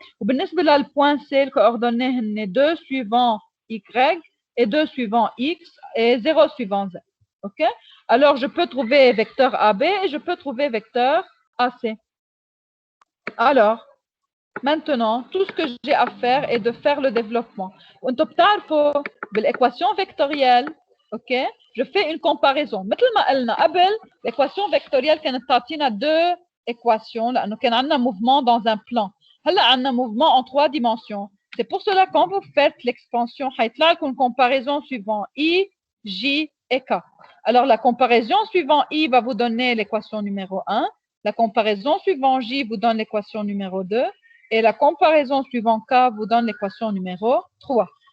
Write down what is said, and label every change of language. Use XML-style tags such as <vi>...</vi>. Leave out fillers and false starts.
<fr>وبالنسبة للpoint C, les coordonnées هن 2 suivant Y et 2 suivant X et 0 suivant Z. OK? Alors, je peux trouver vecteur AB et je peux trouver vecteur AC. Alors, maintenant, tout ce que j'ai à faire est de faire le développement.</fr> <ar>وانتم بتعرفوا بالéquation vectorielle, OK?</ar> <fr>Je fais une comparaison.</fr> <ar>مثل ما قلنا قبل,</ar> <fr>l'équation vectorielle</fr> <ar>كانت تعطينا 2 équations لأنه كان عندنا</ar> <fr>mouvement dans un plan. هلا عندنا mouvement en 3 dimensions. C'est pour cela que quand vous faites l'expansion,</fr> <ar>حيطلع لكم</ar> <fr>comparaison suivant I, J et K. Alors, la comparaison suivant I va vous donner l'équation numéro 1. La comparaison suivant J vous donne l'équation numéro 2. Et la comparaison suivant K vous donne l'équation numéro 3.</fr>